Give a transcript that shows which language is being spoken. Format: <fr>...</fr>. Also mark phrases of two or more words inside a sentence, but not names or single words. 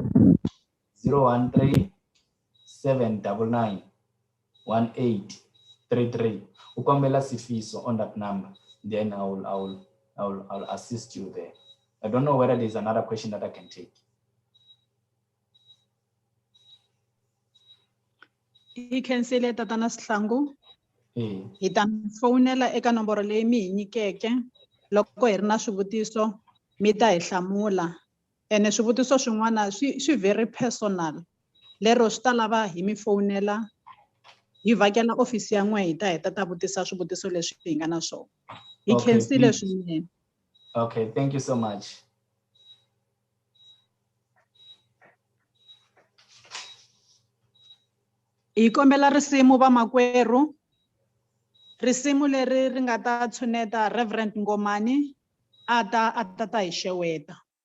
<en>013 799 1833. Ukombela sifiso on that number, then I'll assist you there. I don't know whether there's another question that I can take. You can say let Tatana Sihlangu. Hey.</en> <ts>Hi ta fonela eka nomboro leyi mi hi nyikeke loko hi ri na swivutiso mi ta hi hlamula, ene swivutiso swin'wana swi</ts> <en>very personal,</en> <ts>lero swi ta lava hi mi fonela hi vhakela ofisi ya n'we hi ta heta ta vutisa swivutiso leswi hi nga na swona. Hi khensile swinene.</ts> <en>Okay, thank you so much.</en> <ts>Hi kombela risimu vamakwerhu, risimu leri ri nga ta tshuneta Reverend Ngomani a ta hi xeweta.</ts>